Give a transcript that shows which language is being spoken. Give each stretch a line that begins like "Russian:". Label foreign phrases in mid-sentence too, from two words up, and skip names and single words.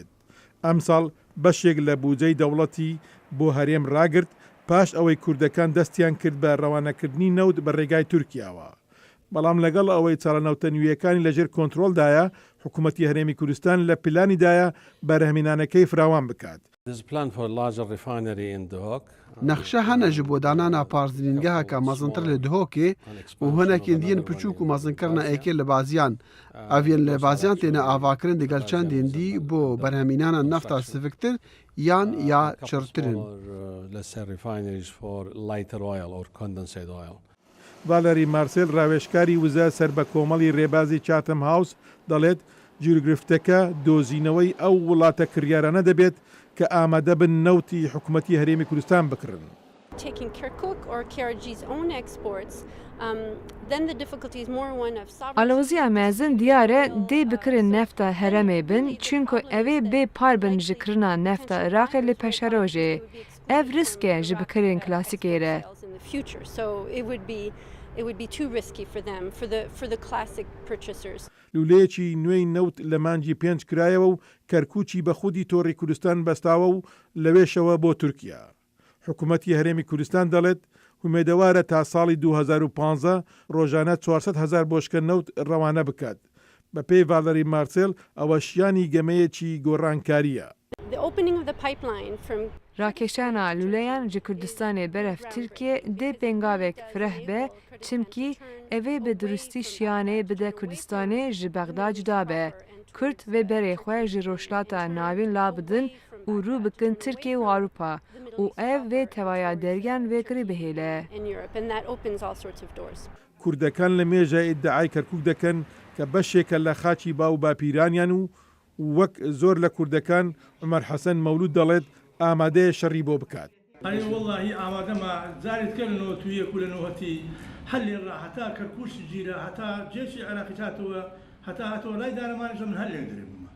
Central Kurdish: ئەم ساڵ بەشێک لە بودجەی دەوڵەتی بۆ هەرێم ڕاگرت پاش ئەوەی کوردەکان دەستیان کرد بە ڕەوانەکردنی نەوت بە ڕێگای تورکیاوە. بەڵام لەگەڵ ئەوەی چاڵەنەوتە نوێیەکانی لەژێر کۆنتترۆلدایە حکوومەتی هەرێمی کوردستان لە پلانیدایە بەرهەمینانەکەی فراوان بکات.
Kurdish: نەخشە هەنە ji bo danana parzînîngeheka mezintir li Duhokê û hinekên dîyên piçûk û mezinkirina êkê li baziyan. Ev yên lêbaziyan têne avakirin digel çendên dî bo berhemînana nefta siviktir yan ya çirtirin.
Central Kurdish: ڤالەری مارسێل ڕاوێژکاری وزە سەر بە کۆمەڵی ڕێبازی چاتەم هاوس دەڵێت گیرگرفتەکە دۆزینەوەی ئەو وڵاتە کریارانە دەبێت کە ئامادە بن نەوتی حکوومەتی هەرێمی کوردستان بکڕن.
English: Taking Kirkuk or KRG's own exports, then the difficulty is more one of sovereignty.
Kurdish: Alozia mezin diyare dê bikirin nefta heremê bin çunku evê bê par bin ji kirina nefta Iraqê li peşerojê. Ev risk e ji bikirin klasîkê re.
English: So it would be too risky for them, for the classic purchasers.
Central Kurdish: لولەیەکی نوێی نەوت لە مانجی 5 کرایەوە و کەرکوچی بە خودی تۆڕی کوردستان بەستاوە و لەوێشەوە بۆ تورکیا. حکوومەتی هەرێمی کوردستان دەڵێت هومێدەوارە تا ساڵی 2015 ڕۆژانە 400,000 بۆشکە نەوت ڕەوانە بکات. بە پێی ڤالەری مارسێل ئەوە شیانی گەمەیەکی گۆڕانکاریە.
Kurdish: Rakêşana lûleyan ji Kurdistanê beref Tirkiye dê pengavek fireh be çimkî evê bi durustî şiyanê bide Kurdistanê ji Bexda cuda be. Kurd vê berê xwe ji rojhilata navîn la bidin û rû bikin Tirkiye û Awropa û ev vê tevaya dergiyan vêkirî bihêle.
Central Kurdish: کوردەکان لە مێژە ئیدعای کەرکوک دەکەن کە بەشێکە لە خاچی باو باپیرانیان و وەک زۆر لە کوردەکان عومەر حەسەن مەولود دەڵێت ئامادەیە شەڕی بۆ بکات. والله ئامادەمە جارێت کردنەوە تویە کولەنەوەتی هەلی ڕاحەتا کەرکوش گیرە هەتا جێشی عێراقی هاتەوە هەتا هاتەوە لای دارەمانیش من هەر لێ درێبمە.